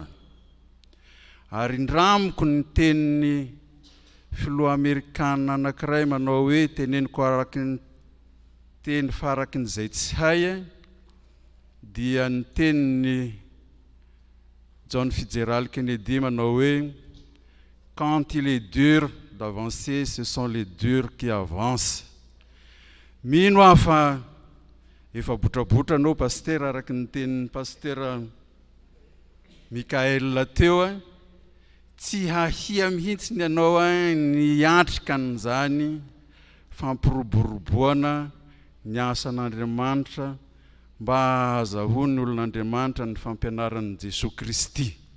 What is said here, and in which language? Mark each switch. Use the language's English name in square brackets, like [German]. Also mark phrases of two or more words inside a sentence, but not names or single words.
[Malagasy] Ary indramiko ny tenin'ny filoha Amerikana anankiray manao hoe teneniko araky ny teny faraky n'izay tsy hay, dia ny tenin'ny John Fitzgerald Kennedy manao hoe [French] quand il est dur d'avancer, ce sont les durs qui avancent. [Malagasy] Mino aho fa efa botrabotra anao pastera araky ny tenin'ny pastera Mikael teo, tsy hahia mihitsy ny anao ny atrika n'izany fampiroboroboana ny asan'Andriamanitra mba azahoany olon'Andriamanitra ny fampianaran'i Jesosy Kristy.